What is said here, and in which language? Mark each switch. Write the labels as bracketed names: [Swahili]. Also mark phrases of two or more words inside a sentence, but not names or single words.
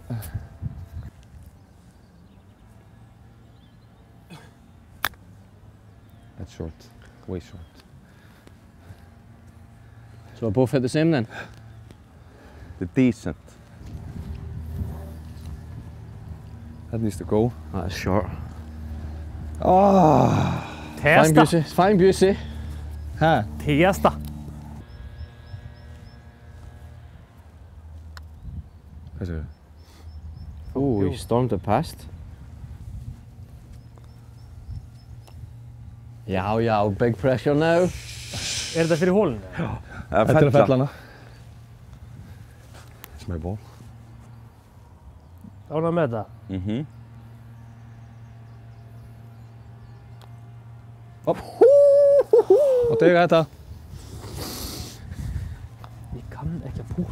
[English] That's short. Way short. So we both hit the same then? [Icelandic] Þetta er decent. [English] That needs to go. That's short. Ah. Fine [Icelandic] Testa. [English] Busey, fine Busey. Huh? [Icelandic] Testa. Hvað segir þú? [English] Oh, he stormed it past. Já, big pressure now. [Icelandic] Er þetta fyrir hólinu? Þetta er að fella hana. [English] It's my ball. [Icelandic] Ánægður með þetta? Upp. Og tega þetta. Ég kann ekki að púta.